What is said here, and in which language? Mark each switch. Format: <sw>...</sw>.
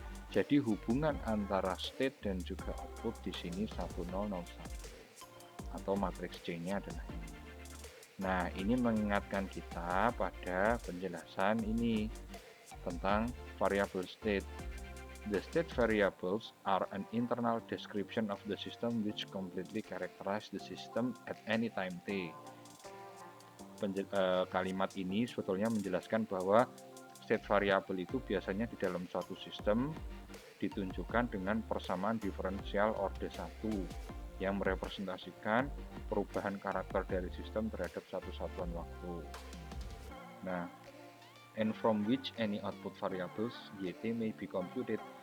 <id>Jadi hubungan antara state dan juga output di sini 1001 atau matriks C-nya adalah ini. Nah, ini mengingatkan kita pada penjelasan ini tentang variable state.</id> <en>The state variables are an internal description of the system which completely characterize the system at any time t.</en> <id>Kalimat ini sebetulnya menjelaskan bahwa state variable itu biasanya di dalam suatu sistem ditunjukkan dengan persamaan diferensial orde 1 yang merepresentasikan perubahan karakter dari sistem terhadap satu satuan waktu.</id> <en>Nah, and from which any output variables yt may be computed.</en>